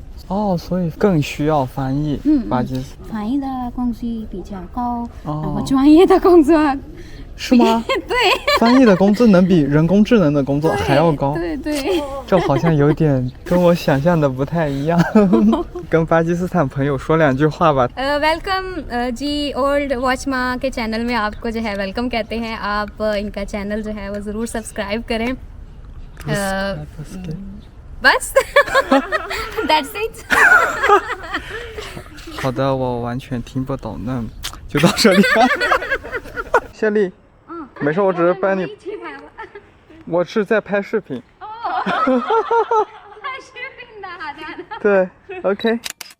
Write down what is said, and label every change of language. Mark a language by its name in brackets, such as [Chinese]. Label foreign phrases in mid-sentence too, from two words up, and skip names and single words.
[Chinese] 哦，所以更需要翻译。巴基斯坦翻译的工资比较高，然后专业的工作。是吗？对，翻译的工资能比人工智能的工作还要高。对，这好像有点跟我想象的不太一样。跟巴基斯坦朋友说两句话吧。 [Urdu] ویلکم جی اولڈ واچما کے چینل میں آپ کو جو ہے ویلکم کہتے ہیں. آپ ان کا چینل جو ہے وہ ضرور سبسکرائب کریں. [English] बस That's it [Chinese] 好的，我完全听不懂，那就到这里吧。谢丽，没事，我只是帮你。我是在拍视频。拍视频的，好的。对 ，OK。